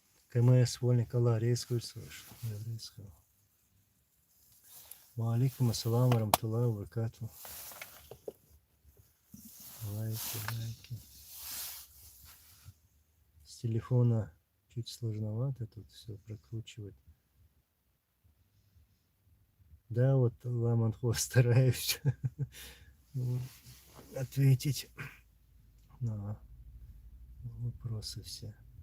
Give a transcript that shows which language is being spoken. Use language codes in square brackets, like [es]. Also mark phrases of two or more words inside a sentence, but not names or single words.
[ru] КМС Вольник Аллах резкую слышь. [ar] وعليكم السلام ورحمة الله وبركاته. [ru] Лайки. С телефона чуть сложновато тут все прокручивать. Да, вот Ламанхо стараюсь ответить на вопросы все.